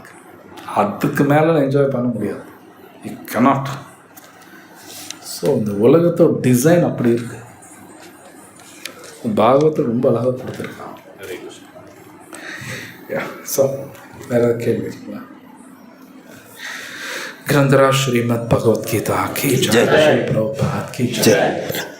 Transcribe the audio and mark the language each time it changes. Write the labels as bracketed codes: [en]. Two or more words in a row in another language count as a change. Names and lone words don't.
[ta] அதுக்கு மேலே என்ஜாய் பண்ண முடியாது, [en] you cannot. [ta] ஸோ இந்த உலகத்தோட டிசைன் அப்படி இருக்குது. பாகவத்தை ரொம்ப அழகாக கொடுத்துருக்கான். ஸோ வேறு கேள்வி இருக்குங்களா? [hi] ग्रंथराज श्रीमद् भगवत गीता की जय, प्रभुपाद की जय।